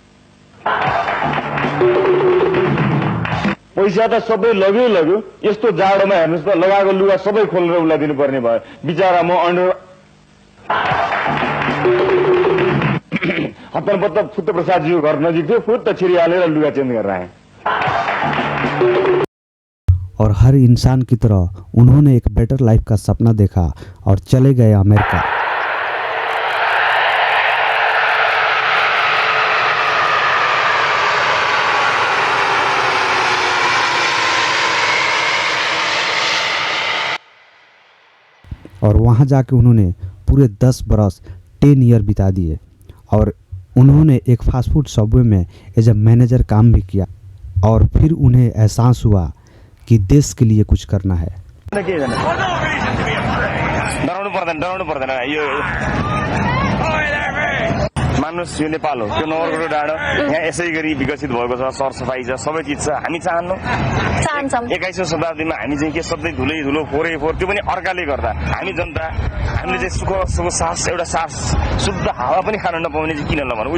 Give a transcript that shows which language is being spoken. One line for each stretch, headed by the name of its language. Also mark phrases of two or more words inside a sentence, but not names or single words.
Nepali: पैसा त सबै लग्यो। यस्तो जाडोमा हेर्नुहोस् त, लगाएको लुगा सबै खोलेर उसलाई दिनुपर्ने भयो। बिचरा म हत्तरपत्त फुत्त प्रसादजीको घर नजिक थियो, फुत्त छिरिहालेर लुगा चेन्ज गरेर आए।
Hindi: और हर इंसान की तरह उन्होंने एक
English: better life
Hindi: का सपना देखा और चले गए अमेरिका। और वहाँ जाके उन्होंने पूरे 10 बरस 10 ईयर बिता दिए। और उन्होंने एक
English: fast food
Hindi: सबवे में
English: as a manager
Hindi: काम भी किया। और फिर उन्हें एहसास हुआ कि देश के लिए कुछ करना है।
Nepali: डराउनु पर्दैन यो मान्नुहोस्, यो नेपाल हो, त्यो नगरकोट डाँडो, यहाँ यसै गरी विकसित भएको छ, सरसफाई छ, सबै चिज छ। हामी चाहन्छौँ 21औं शताब्दीमा हामी चाहिँ के सधैँ धुलो फोहोर त्यो पनि अर्काले गर्दा हामी जनता हामीले चाहिँ सुख सास एउटा सास शुद्ध हावा पनि खान नपाउने चाहिँ किन नभनौँ।